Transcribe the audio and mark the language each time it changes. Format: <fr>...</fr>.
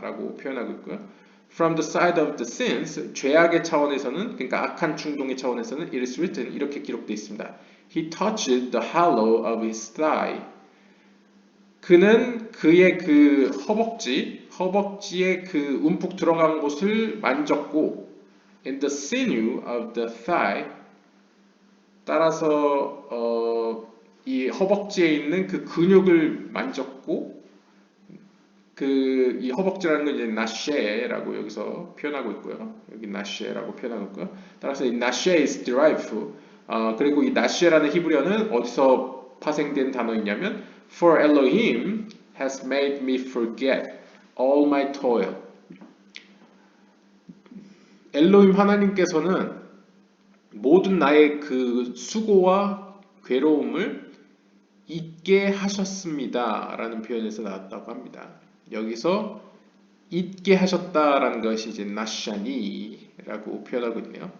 <ko>라고 표현하고 있고요.</ko> <en>From the side of the sins,</en> <ko>죄악의 차원에서는, 그러니까 악한 충동의 차원에서는</ko> <en>it is written,</en> <ko>이렇게 기록되어 있습니다.</ko> <en>He touched the hollow of his thigh.</en> <ko>그는 그의 그 허벅지에 그 움푹 들어간 곳을 만졌고</ko> <en>in the sinew of the thigh,</en> <ko>따라서 이 허벅지에 있는 그 근육을 만졌고 이 허벅지라는 건 이제 나셰라고 여기서 표현하고 있고요. 여기 나셰라고 표현하고 있고요. 따라서 이 나셰</ko> <en>is derived</en> <ko>그리고 이 나셰라는 히브리어는 어디서 파생된 단어이냐면</ko> <en>For Elohim has made me forget all my toil.</en> <ko>엘로힘 하나님께서는 모든 나의 그 수고와 괴로움을 잊게 하셨습니다. 라는 표현에서 나왔다고 합니다. 여기서 잊게 하셨다라는 것이 이제 나샤니라고 표현하고 있네요.</ko>